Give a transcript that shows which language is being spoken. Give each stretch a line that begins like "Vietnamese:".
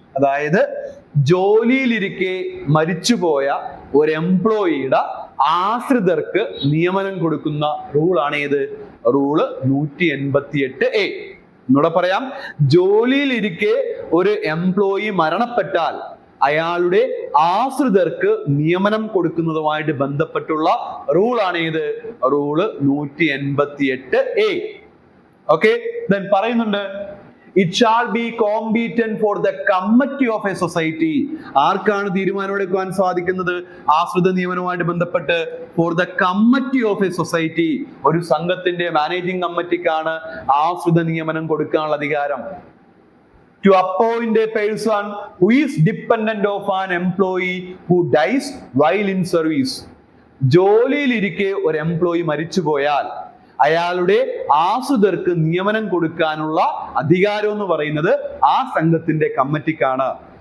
Malayalam: അതായത് ജോലിയിലിരിക്കെ മരിച്ചുപോയ ഒരു എംപ്ലോയിയുടെ ആശ്രിതർക്ക് നിയമനം കൊടുക്കുന്ന റൂളാണ് ഏത്? Rule 188A. എന്നൂടെ പറയാം, ജോലിയിലിരിക്കെ ഒരു എംപ്ലോയി മരണപ്പെട്ടാൽ അയാളുടെ ആശ്രിതർക്ക് നിയമനം കൊടുക്കുന്നതുമായിട്ട് ബന്ധപ്പെട്ടുള്ള റൂളാണ് ഏത്? Rule 188A.
English: okay, then
Malayalam: പറയുന്നുണ്ട്,
English: it shall be competent for the committee of a society.
Malayalam: ആർക്കാണ് തീരുമാനമെടുക്കുവാൻ സാധിക്കുന്നത് ആശ്രിത നിയമനവുമായിട്ട് ബന്ധപ്പെട്ട്?
English: for the committee of a society.
Malayalam: ഒരു സംഘത്തിന്റെ മാനേജിംഗ് കമ്മിറ്റിക്കാണ് ആശ്രിത നിയമനം കൊടുക്കാനുള്ള അധികാരം.
English: to appoint a person who is dependent of an employee who dies while in service.
Malayalam: ജോലിയിലിരിക്കെ ഒരു എംപ്ലോയി മരിച്ചുപോയാൽ അയാളുടെ ആശ്രിതർക്ക് നിയമനം കൊടുക്കാനുള്ള അധികാരം എന്ന് പറയുന്നത് ആ സംഘത്തിന്റെ കമ്മിറ്റിക്കാണ്.